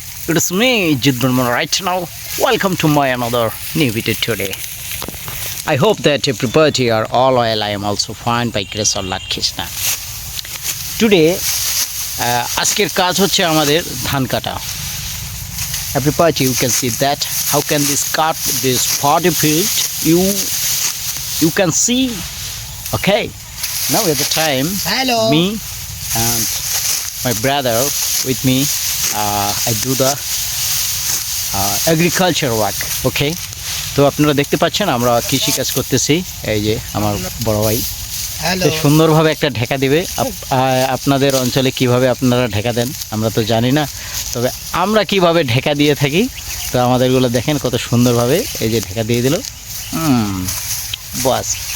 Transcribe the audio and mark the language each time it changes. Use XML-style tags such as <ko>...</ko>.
<en>It is me, Jidburman right now. Welcome to my another new video today. I hope that everybody are all well. I am also fine by grace of Lord Krishna.</en> <bn>Today, আজকের কাজ হচ্ছে আমাদের ধান কাটা.</bn> <en>Everybody, you can see that. How can this cut this 40 feet? You can see. Okay. Now at the time, Hello. me and my brother with me, I do the agriculture work. Okay.</en> <bn>তো আপনারা দেখতে পাচ্ছেন আমরা কৃষি কাজ করতেছি। এই যে আমার বড় ভাই</bn> <en>হ্যালো</en> <bn>সুন্দরভাবে একটা ঢেকা দিবে। আপনাদের অঞ্চলে কিভাবে আপনারা ঢেকা দেন আমরা তো জানি না, তবে আমরা কিভাবে ঢেকা দিয়ে থাকি। তো আমাদেরগুলো দেখেন কত সুন্দরভাবে এই যে ঢেকা দিয়ে দিল। বাস।</bn>